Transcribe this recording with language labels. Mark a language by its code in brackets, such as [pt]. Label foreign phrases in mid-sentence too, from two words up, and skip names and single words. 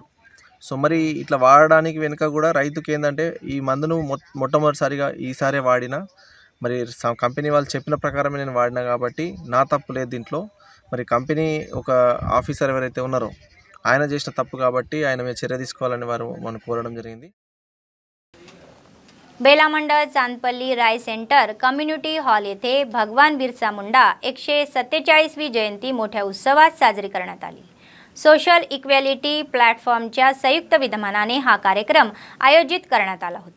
[te] సో మరి ఇట్లా వాడడానికి వెనుక కూడా రైతుకి ఏంటంటే ఈ మందును మొట్టమొదటిసారిగా ఈసారే వాడినా మరి కంపెనీ వాళ్ళు చెప్పిన ప్రకారమే నేను వాడినా కాబట్టి నా తప్పు లేదు దీంట్లో. మరి కంపెనీ ఒక ఆఫీసర్ ఎవరైతే ఉన్నారో ఆయన చేసిన తప్పు కాబట్టి ఆయన మీద చర్య తీసుకోవాలని वारू మనం కోరడం జరిగింది. [mr] बेला मंडळ चांदपल्ली राय सेंटर [en] community hall [mr] येथे भगवान बिरसा मुंडा 147वी जयंती मोठ्या उत्सवात साजरी करण्यात आली. सोशल इक्वॅलिटी प्लॅटफॉर्मच्या संयुक्त विद्यमानाने हा कार्यक्रम आयोजित करण्यात आला होता.